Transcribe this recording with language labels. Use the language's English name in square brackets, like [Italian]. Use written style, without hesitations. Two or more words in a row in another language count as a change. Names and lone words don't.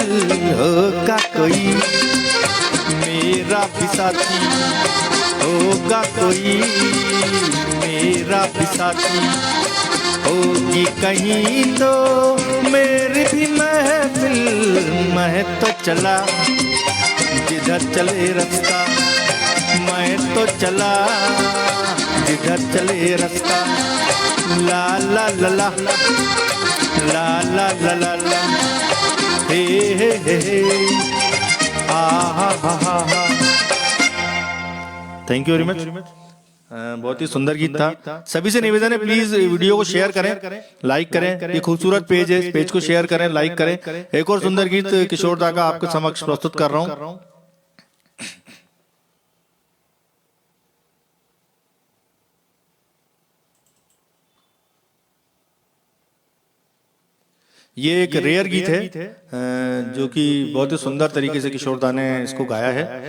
[Hindi] होगा कोई मेरा भी साथी, होगा कोई मेरा भी साथी, होगी कहीं तो मेरी भी महफिल। मैं तो चला जिधर चले रास्ता, मैं तो चला जिधर चले रास्ता। ला ला ला ला ला ला ला ला ला, हे हे हे, आ हा हा हा। [English] Thank you very much. [Hindi] बहुत ही सुंदर गीत था। सभी से निवेदन है, प्लीज वीडियो को शेयर करें, लाइक करें। ये खूबसूरत पेज है, इस पेज को शेयर करें, लाइक करें। एक और सुंदर गीत किशोर दा का आपके समक्ष प्रस्तुत कर रहा हूँ। ये एक रेयर गीत है जो कि बहुत ही सुंदर तरीके से किशोर दा ने इसको गाया है।